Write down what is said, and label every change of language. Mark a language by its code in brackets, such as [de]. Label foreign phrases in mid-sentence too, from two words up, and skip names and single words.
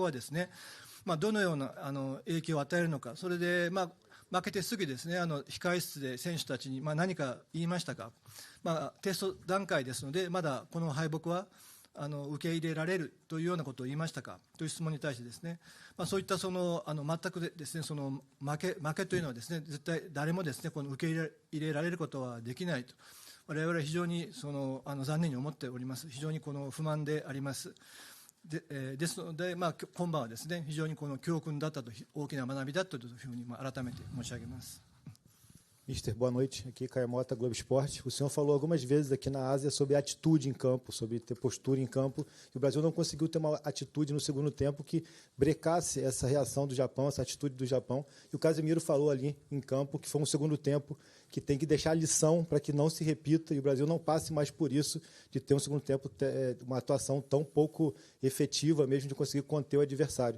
[ja] はですね、どのような影響を与えるのか、それで負けてすぐですね、控え室で選手たちに何か言いましたか、テスト段階ですので、まだこの敗北は受け入れられるというようなことを言いましたかという質問に対してですね、そういったその全くですね、その負けというのはですね、絶対誰もですね、この受け入れられることはできないと、我々は非常に残念に思っております。非常にこの不満であります。ですので、今晩はですね、非常にこの教訓だったと、大きな学びだったというふうに改めて申し上げます。 [pt] Mister, boa noite. Aqui Caio Mota, Globo Esporte. O senhor falou algumas vezes aqui na Ásia sobre atitude em campo, sobre ter postura em campo. E o Brasil não conseguiu ter uma atitude no segundo tempo que brecasse essa reação do Japão, essa atitude do Japão. E o Casemiro falou ali em campo que foi um segundo tempo que tem que deixar lição para que não se repita e o Brasil não passe mais por isso, de ter um segundo tempo, uma atuação tão pouco efetiva mesmo de conseguir conter o adversário.